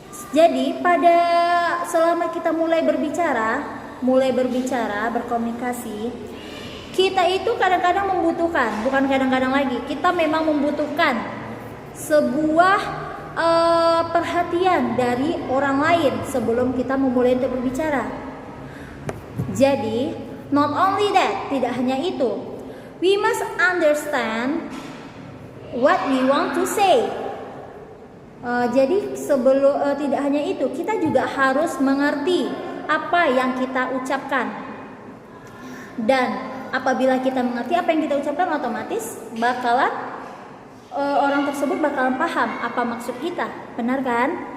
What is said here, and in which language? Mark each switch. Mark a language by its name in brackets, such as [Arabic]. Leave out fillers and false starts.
[Indonesian] Jadi selama kita mulai berbicara, berkomunikasi, kita itu kadang-kadang membutuhkan, bukan kadang-kadang lagi, kita memang membutuhkan sebuah perhatian dari orang lain sebelum kita memulai untuk berbicara. Jadi [English] not only that, [Indonesian] tidak hanya itu, [English] we must understand what we want to say. [Indonesian] Jadi tidak hanya itu, kita juga harus mengerti apa yang kita ucapkan. Dan apabila kita mengerti apa yang kita ucapkan, otomatis orang tersebut bakalan paham apa maksud kita, benar kan?